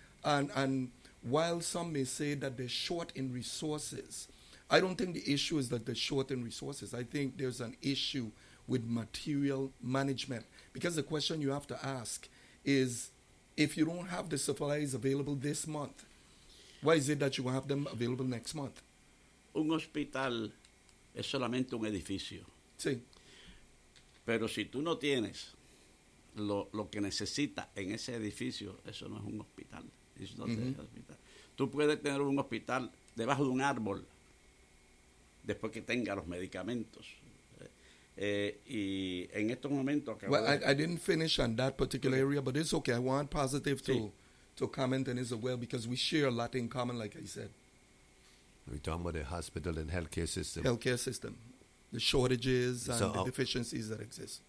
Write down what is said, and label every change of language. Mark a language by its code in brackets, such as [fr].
[en] And while some may say that they're short in resources, I don't think the issue is that they're short in resources. I think there's an issue with material management. Because the question you have to ask is, if you don't have the supplies available this month, why is it that you have them available next month? [es] Un hospital es solamente un edificio. Sí. Pero si tú no tienes lo que necesitas en ese edificio, eso no es un hospital. [en] It's not a hospital. [es] Tú puedes tener un hospital debajo de un árbol después que tenga los medicamentos. Y en estos momentos... [en] I didn't finish on that particular area, but it's okay. I want positive to comment and as well, because we share a lot in common, like I said. We're talking about the hospital and healthcare system. Healthcare system. The shortages and the deficiencies that exist.